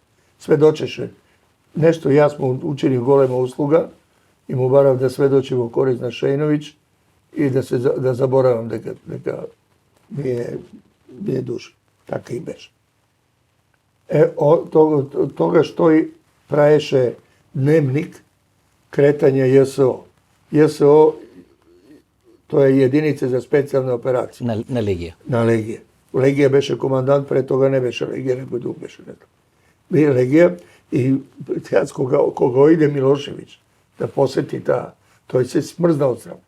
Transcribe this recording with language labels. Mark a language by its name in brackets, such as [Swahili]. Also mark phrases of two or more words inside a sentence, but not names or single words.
[Macedonian] Сведочеше нешто, јас му учинив голема услуга и му барав да сведочи во корист на Шејновиќ и да заборавам дека ми е душа. Така и беше. Тогаш тој праеше дневник kretanje JSO. [Serbian] JSO, to je jedinice za specijalne operacije. [Macedonian] Na Legija. [Serbian] Na Legije. [Macedonian] Legija beše komandant, [Serbian] pre toga [Macedonian] ne beše Legija, nego drug beše. [Serbian] Bio Legija i koga ide Milošević da poseti to je se smrznao od srama.